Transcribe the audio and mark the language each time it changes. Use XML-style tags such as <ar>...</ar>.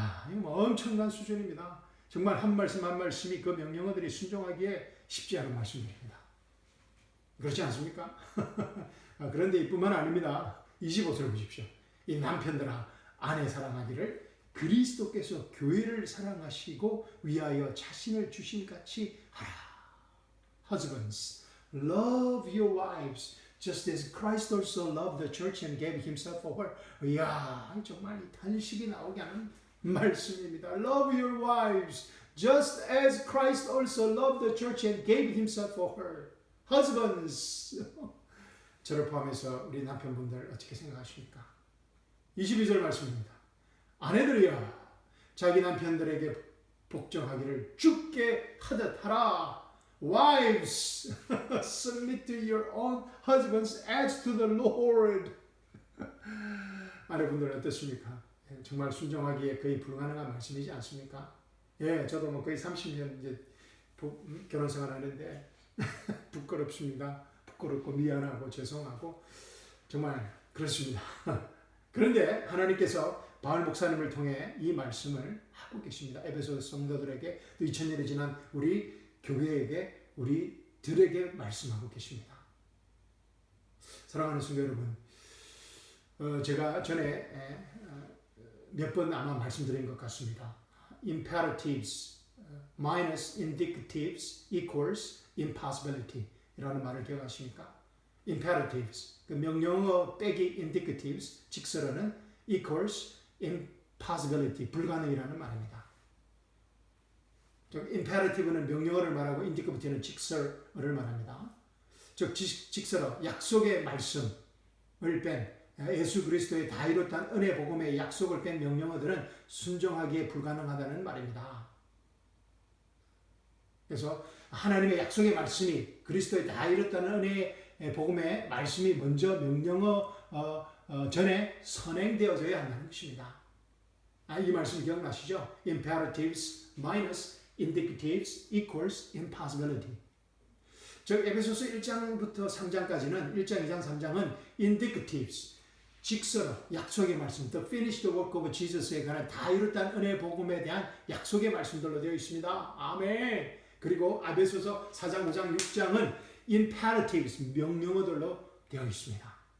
<ko>이거 엄청난 수준입니다. 정말 한 말씀 한 말씀이 그 명령어들이 순종하기에 쉽지 않은 말씀들입니다. 그렇지 않습니까? 그런데 이뿐만 아닙니다. 25절을 보십시오. 이 남편들아 아내 사랑하기를 그리스도께서 교회를 사랑하시고 위하여 자신을 주신 같이 하라.</ko> <en>Husbands, love your wives just as Christ also loved the church and gave himself for her.</en> <ko>정말 탄식이 나오게 하는 말씀입니다.</ko> <en>Love your wives just as Christ also loved the church and gave himself for her. Husbands.</en> <ko>저를 포함해서 우리 남편분들 어떻게 생각하십니까? 22절 말씀입니다. 아내들이여 자기 남편들에게 복종하기를 주께 하듯 하라.</ko> <en>Wives, submit to your own husbands as to the Lord.</en> <ko>아내분들 어떻습니까? 정말 순종하기에 거의 불가능한 말씀이지 않습니까? 저도 거의 30년 이제 결혼 생활하는데 부끄럽습니다. 부끄럽고 미안하고 죄송하고 정말 그렇습니다. 그런데 하나님께서 바울 목사님을 통해 이 말씀을 하고 계십니다. 에베소 성도들에게, 또 2000년이 지난 우리 교회에게, 우리들에게 말씀하고 계십니다. 사랑하는 성도 여러분, 제가 전에 몇 번 아마 말씀드린 것 같습니다.</ko> <en>Imperatives minus indicatives equals impossibility</en> <ko>이라는 말을 기억하십니까? Imperatives, 그 명령어 빼기 indicatives, 직설어는</ko> <en>equals impossibility,</en> <ko>불가능이라는 말입니다. imperative는 명령어를 말하고 indicative는 직설어를 말합니다. 즉 직설어, 약속의 말씀을 뺀, 예수 그리스도의 다 이뤘다는 은혜 복음의 약속을 뺀 명령어들은 순종하기에 불가능하다는 말입니다. 그래서 하나님의 약속의 말씀이, 그리스도의 다 이뤘다는 은혜의 복음의 말씀이 먼저 명령어 전에 선행되어져야 한다는 것입니다. 이 말씀 기억나시죠?</ko> <en>Imperatives minus indicatives equals impossibility.</en> <ko>즉 에베소서 1장부터 3장까지는 1장, 2장, 3장은 indicatives, 직설은 약속의 말씀,</ko> <en>The finished work of Jesus</en> <ko>에 관한 다 이뤘다는 은혜의 복음에 대한 약속의 말씀들로 되어 있습니다. 아멘. 그리고 에베소서 4장, 5장, 6장은 imperatives, 명령어들로 되어 있습니다.</ko>